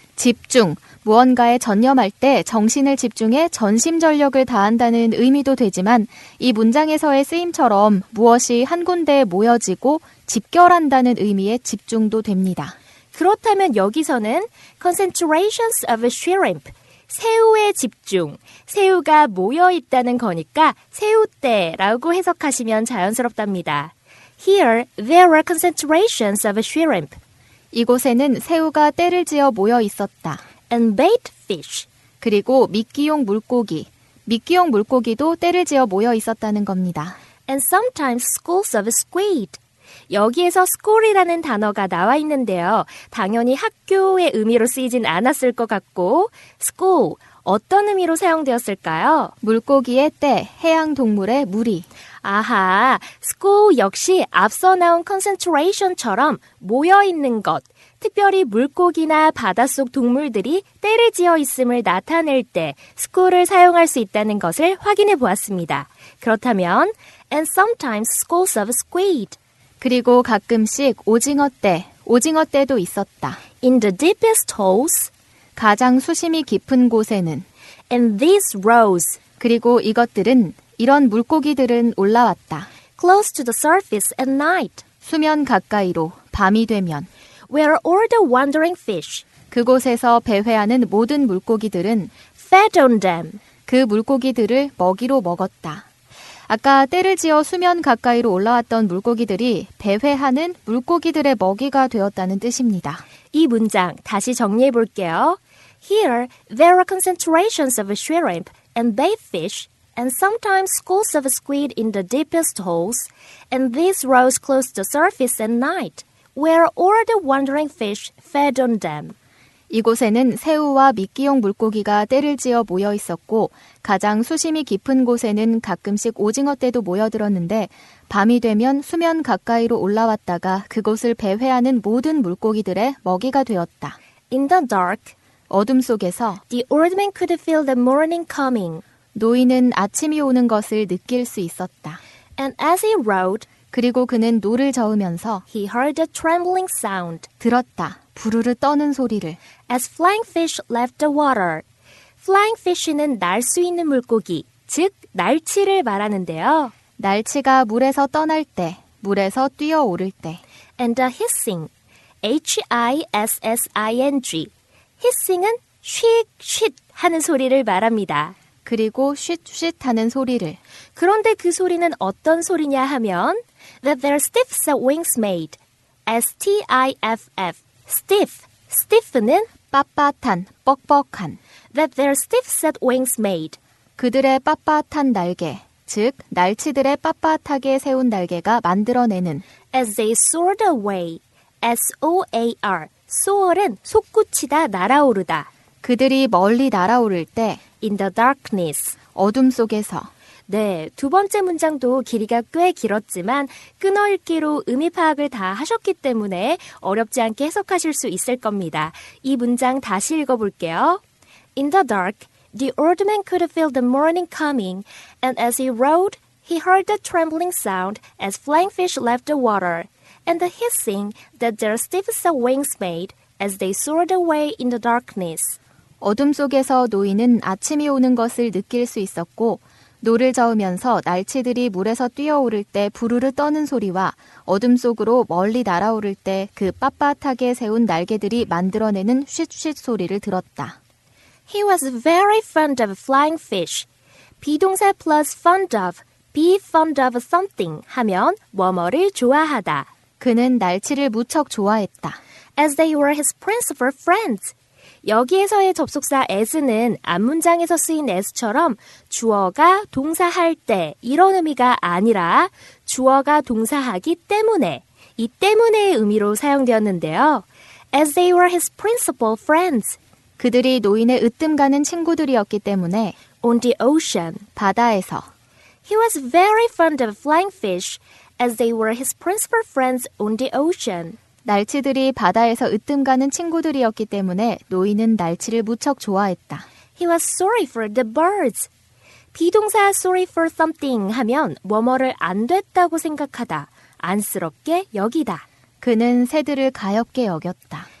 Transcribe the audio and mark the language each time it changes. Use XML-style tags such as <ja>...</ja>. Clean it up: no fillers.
<ko>집중, 무언가에 전념할 때 정신을 집중해 전심전력을 다한다는 의미도 되지만 이 문장에서의 쓰임처럼 무엇이 한 군데에 모여지고 집결한다는 의미의 집중도 됩니다. 그렇다면 여기서는</ko> <en>concentrations of shrimp,</en> <ko>새우의 집중, 새우가 모여있다는 거니까 새우떼라고 해석하시면 자연스럽답니다.</ko> <en>Here, there were concentrations of shrimp.</en> <ko>이곳에는 새우가 떼를 지어 모여 있었다.</ko> <en>And bait fish.</en> <ko>그리고 미끼용 물고기, 미끼용 물고기도 떼를 지어 모여 있었다는 겁니다.</ko> <en>And sometimes schools of squid.</en> <ko>여기에서 school이라는 단어가 나와 있는데요. 당연히 학교의 의미로 쓰이진 않았을 것 같고 school, 어떤 의미로 사용되었을까요? 물고기의 떼, 해양동물의 무리. 아하, school 역시 앞서 나온 concentration처럼 모여있는 것, 특별히 물고기나 바닷속 동물들이 떼를 지어 있음을 나타낼 때 school을 사용할 수 있다는 것을 확인해 보았습니다. 그렇다면</ko> <en>and sometimes schools of squid.</en> <ko>그리고 가끔씩 오징어떼도 있었다.</ko> <en>In the deepest holes.</en> <ko>가장 수심이 깊은 곳에는.</ko> <en>And these rose.</en> <ko>그리고 이런 물고기들은 올라왔다.</ko> <en>Close to the surface at night.</en> <ko>수면 가까이로, 밤이 되면.</ko> <en>Where all the wandering fish.</en> <ko>그곳에서 배회하는 모든 물고기들은</ko> <en>fed on them.</en> <ko>그 물고기들을 먹이로 먹었다. 아까 떼를 지어 수면 가까이로 올라왔던 물고기들이 배회하는 물고기들의 먹이가 되었다는 뜻입니다. 이 문장 다시 정리해 볼게요.</ko> <en>Here, there are concentrations of shrimp and bait fish and sometimes schools of squid in the deepest holes, and these rose close to the surface at night, where all the wandering fish fed on them.</en> <ko>이곳에는 새우와 미끼용 물고기가 떼를 지어 모여 있었고 가장 수심이 깊은 곳에는 가끔씩 오징어떼도 모여들었는데 밤이 되면 수면 가까이로 올라왔다가 그곳을 배회하는 모든 물고기들의 먹이가 되었다.</ko> <en>In the dark,</en> <ko>어둠 속에서</ko> <en>the old man could feel the morning coming.</en> <ko>노인은 아침이 오는 것을 느낄 수 있었다.</ko> <en>And as he rowed,</en> <ko>그리고 그는 노를 저으면서</ko> <en>he heard a trembling sound.</en> <ko>들었다. 부르르 떠는 소리를.</ko> <en>As flying fish left the water.</en> <ko>Flying fish는 날 수 있는 물고기, 즉 날치를 말하는데요. 날치가 물에서 떠날 때, 물에서 뛰어오를 때.</ko> <en>And the hissing, hissing.</en> <ko>hissing은 쉿쉿 하는 소리를 말합니다. 그리고 쉿쉿 하는 소리를. 그런데 그 소리는 어떤 소리냐 하면</ko> <en>that their stiff set wings made. S-T-I-F-F. stiff는</en> <ko>빳빳한, 뻑뻑한.</ko> <en>that their stiff set wings made.</en> <ko>그들의 빳빳한 날개, 즉 날치들의 빳빳하게 세운 날개가 만들어내는</ko> <en>as they soared away. S-O-A-R.</en> <ko>soar은 솟구치다, 날아오르다. 그들이 멀리 날아오를 때</ko> <en>in the darkness.</en> <ko>어둠 속에서. 네, 두 번째 문장도 길이가 꽤 길었지만 끊어읽기로 의미 파악을 다 하셨기 때문에 어렵지 않게 해석하실 수 있을 겁니다. 이 문장 다시 읽어볼게요.</ko> <en>In the dark, the old man could feel the morning coming, and as he rowed, he heard the trembling sound as flying fish left the water, and the hissing that their stiff wings made as they soared away in the darkness.</en> <ko>어둠 속에서 노인은 아침이 오는 것을 느낄 수 있었고 노를 저으면서 날치들이 물에서 뛰어오를 때 부르르 떠는 소리와 어둠 속으로 멀리 날아오를 때 그 빳빳하게 세운 날개들이 만들어내는 쉿쉿 소리를 들었다.</ko> <en>He was very fond of flying fish.</en> <ko>비동사</ko> <en>plus fond of, be fond of something</en> <ko>하면 뭐뭐를 좋아하다. 그는 날치를 무척 좋아했다.</ko> <en>As they were his principal friends.</en> <ko>여기에서의 접속사 as는 앞문장에서 쓰인 as처럼 주어가 동사할 때 이런 의미가 아니라 주어가 동사하기 때문에 이 때문에의 의미로 사용되었는데요.</ko> <en>As they were his principal friends.</en> <ko>그들이 노인의 으뜸 가는 친구들이었기 때문에</ko> <en>On the ocean.</en> <ko>바다에서</ko> <en>He was very fond of flying fish as they were his principal friends on the ocean.</en> <ko>날치들이 바다에서 으뜸 가는 친구들이었기 때문에 노인은 날치를 무척 좋아했다.</ko> <en>He was sorry for the birds.</en> <ko>비동사</ko> <en>sorry for something</en> <ko>하면 뭐뭐를 안 됐다고 생각하다, 안쓰럽게 여기다. 그는 새들을 가엾게 여겼다.</ko>